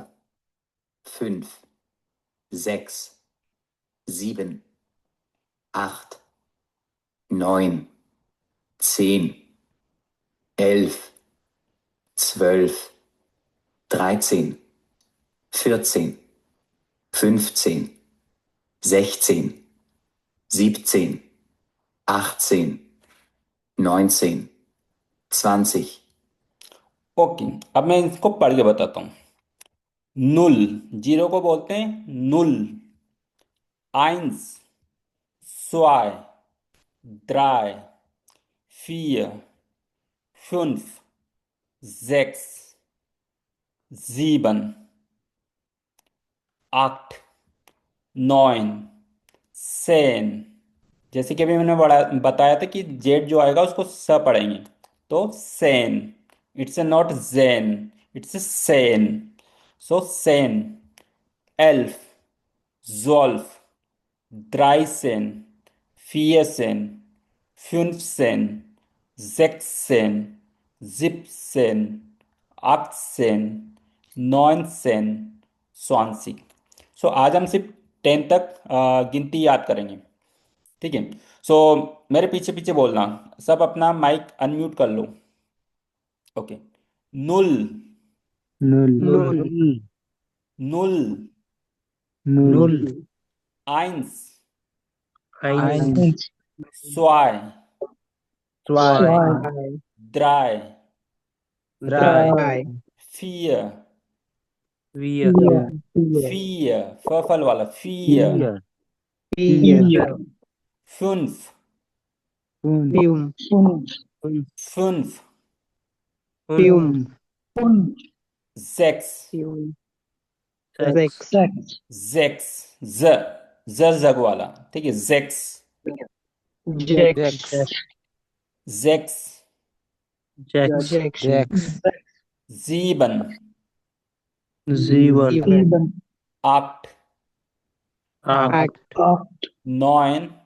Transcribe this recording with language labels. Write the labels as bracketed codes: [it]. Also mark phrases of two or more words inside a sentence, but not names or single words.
[de] 5, 6, 7, 8, 9, 10, 11, 12, 13, 14, 15, 16, 17, 18, 19, 20. [hi] ओके, अब मैं इसको पढ़ के बताता हूँ। नुल, जीरो को बोलते हैं नुल। [de] आइंस, zwei, drei, vier, fünf, sechs, sieben, acht, neun, 10। [hi] जैसे कि अभी मैंने बताया था कि जेड जो आएगा उसको स पढ़ेंगे, तो सेन। [en] It's a not zen, it's a zehn. [de] so zehn, elf, zwölf, 13, 14, 15, 16, 17, 18, 19, 20। [hi] सो आज हम सिर्फ 10 तक गिनती याद करेंगे, ठीक है। सो मेरे पीछे पीछे बोलना, सब अपना माइक अनम्यूट कर लो। [de] okay, null, Null. नुल, Null. eins, Eins, zwei, Zwei. drei, drei, vier, vier, vier, [hi] फल वाला vier, [de] Vier. fünf, Fünf. fünf, fünf, sechs, sechs, sechs, [hi] जग वाला, ठीक है, [de] sechs, sechs, sechs, sieben, sieben, acht, acht, neun,